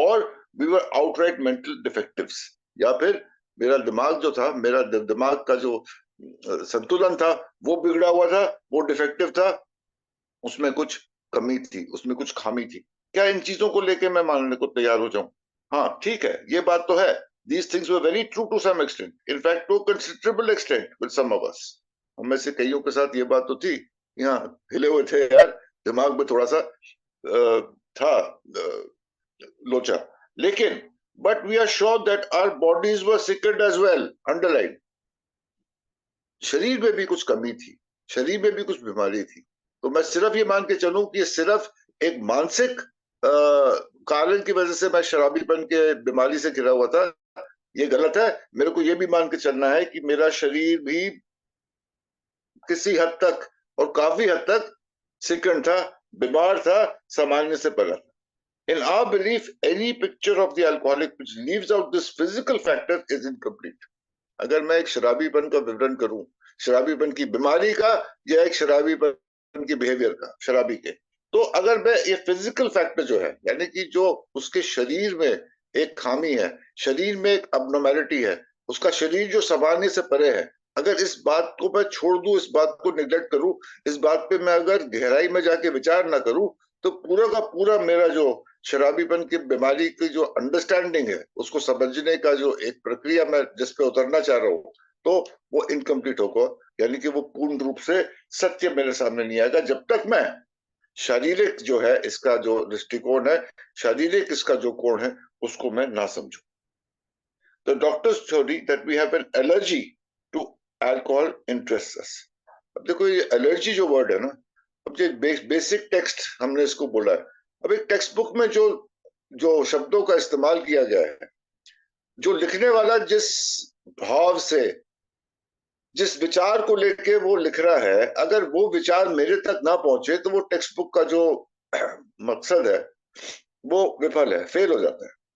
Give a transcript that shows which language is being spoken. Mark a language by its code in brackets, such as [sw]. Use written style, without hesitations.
[hi] और [en] we were outright mental defectives, [hi] या फिर मेरा दिमाग जो था, मेरा दिमाग का जो संतुलन था वो बिगड़ा हुआ था, वो डिफेक्टिव था, उसमें कुछ कमी थी, उसमें कुछ खामी थी। क्या इन चीजों को लेके मैं मानने को तैयार हो जाऊं? हाँ ठीक है, ये बात तो है, [en] these things were very true to some extent, in fact to a considerable extent with some of us। [hi] हम में से कईयों के साथ ये बात तो थी, यहाँ हिले हुए थे यार, दिमाग में थोड़ा सा था लोचा, लेकिन [en] but we are sure that our bodies were sickened as well, underline, [hi] शरीर में भी कुछ कमी थी, शरीर में भी कुछ बीमारी थी। तो मैं सिर्फ ये मान के चलूं कि ये सिर्फ एक मानसिक कारण की वजह से मैं शराबीपन के बीमारी से घिरा हुआ था, ये गलत है। मेरे को ये भी मान के चलना है कि मेरा शरीर भी किसी हद तक और काफी हद तक सिकन था, बीमार था, सामान्य से परा था। [en] In our belief, any picture of the alcoholic which leaves out this physical factor is incomplete। [hi] अगर मैं एक शराबीपन का विवरण करूं, शराबीपन की बीमारी का या एक शराबीपन की बिहेवियर का, शराबी के, तो अगर मैं ये फिजिकल फैक्टर जो है, यानी कि जो उसके शरीर में एक खामी है, शरीर में एक अबनॉर्मैलिटी है, उसका शरीर जो सामान्य से परे है, अगर इस बात को मैं छोड़ दूं, इस बात को निग्लेक्ट करूं, इस बात पे मैं अगर गहराई में जाके विचार ना करूं, तो पूरा का पूरा मेरा जो शराबीपन की बीमारी की जो अंडरस्टैंडिंग है, उसको समझने का जो एक प्रक्रिया मैं जिस पे उतरना चाह रहा हूँ, तो वो इनकम्प्लीट होगा, यानी कि वो पूर्ण रूप से सत्य मेरे सामने नहीं आएगा जब तक मैं शारीरिक जो है इसका जो दृष्टिकोण है, शारीरिक इसका जो कोण है, उसको मैं ना समझूं। [en] The doctor's theory that we have an allergy to alcohol interests us। [hi] अब देखो ये एलर्जी जो वर्ड है ना, अब ये बेसिक टेक्स्ट हमने इसको बोला है। अब एक टेक्स्ट बुक में जो जो शब्दों का इस्तेमाल किया गया है, जो लिखने वाला जिस भाव से, जिस विचार को लेके वो लिख रहा है, अगर वो विचार मेरे तक ना पहुंचे तो वो टेक्स्ट बुक का जो मकसद है वो विफल है, फेल हो जाता है।